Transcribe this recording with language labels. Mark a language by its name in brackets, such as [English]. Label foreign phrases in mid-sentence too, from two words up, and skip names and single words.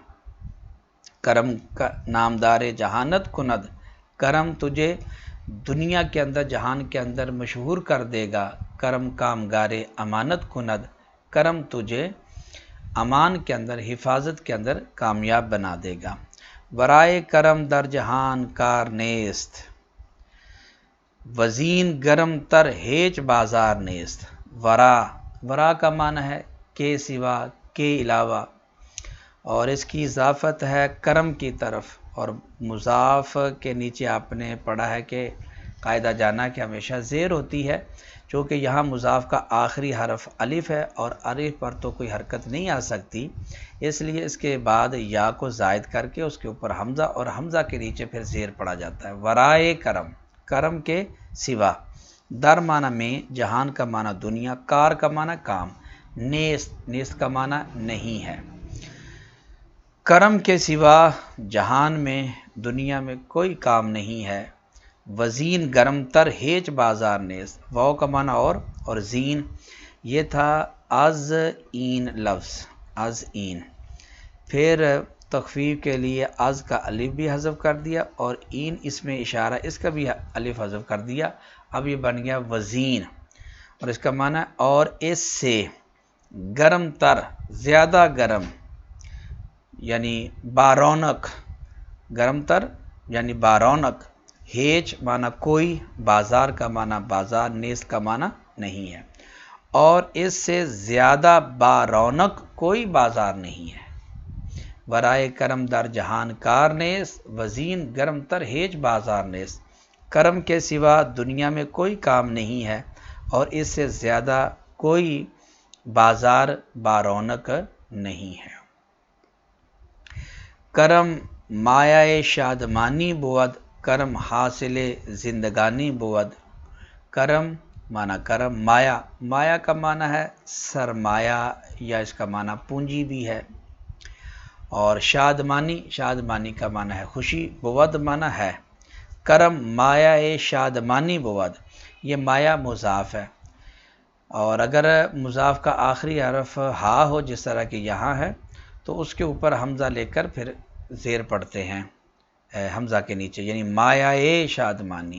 [Persian] کرم کا نامدار جہانت کند. [Urdu] کرم تجھے دنیا کے اندر جہان کے اندر مشہور کر دے گا. [Persian] کرم کامگار امانت کند. [Urdu] کرم تجھے امان کے اندر حفاظت کے اندر کامیاب بنا دے گا. [Persian] ورائے کرم در جہان کار نیست وزین گرم تر ہیچ بازار نیست. [Urdu] ورا کا معنی ہے کے سوا کے علاوہ اور اس کی اضافت ہے کرم کی طرف. اور مضاف کے نیچے آپ نے پڑھا ہے کہ قاعدہ جانا کہ ہمیشہ زیر ہوتی ہے چونکہ یہاں مضاف کا آخری حرف الف ہے اور الف پر تو کوئی حرکت نہیں آ سکتی اس لیے اس کے بعد یا کو زائد کر کے اس کے اوپر حمزہ اور حمزہ کے نیچے پھر زیر پڑا جاتا ہے. [Persian] ورائے کرم [Urdu] کرم کے سوا. در معنی میں جہان کا معنی دنیا کار کا معنی کام نیست کا معنی نہیں ہے. کرم کے سوا جہان میں دنیا میں کوئی کام نہیں ہے. [Persian] وزین گرم تر ہیچ بازار نیست. [Urdu] واو کا معنی اور زین یہ تھا [Persian] از این [Urdu] لفظ [Persian] از این. [Urdu] پھر تخفیف کے لیے از کا الف بھی حذف کر دیا اور این اس میں اشارہ اس کا بھی الف حذف کر دیا. اب یہ بن گیا وزین اور اس کا معنی اور اس سے [Persian] گرم تر [Urdu] زیادہ گرم یعنی بارونق. [Persian] گرم تر [Urdu] یعنی بارونق. ہیچ معنی کوئی بازار کا معنی بازار نیز کا معنی نہیں ہے اور اس سے زیادہ بارونق کوئی بازار نہیں ہے. [Persian] ورائے کرم در جہان کار نیز وزین گرم تر ہیچ بازار نیز. [Urdu] کرم کے سوا دنیا میں کوئی کام نہیں ہے اور اس سے زیادہ کوئی بازار بارونق نہیں ہے. [Persian] کرم مایہ شادمانی بود کرم حاصل زندگانی بود. [Urdu] کرم معنی کرم مایا کا معنی ہے سرمایہ یا اس کا معنی پونجی بھی ہے. اور شادمانی کا معنی ہے خوشی. بود معنی ہے. [Persian] کرم مایہ شادمانی بود [Urdu] یہ مایا مضاف ہے اور اگر مضاف کا آخری حرف ہا ہو جس طرح کہ یہاں ہے تو اس کے اوپر حمزہ لے کر پھر زیر پڑھتے ہیں حمزہ کے نیچے یعنی [Persian] مایہ شادمانی.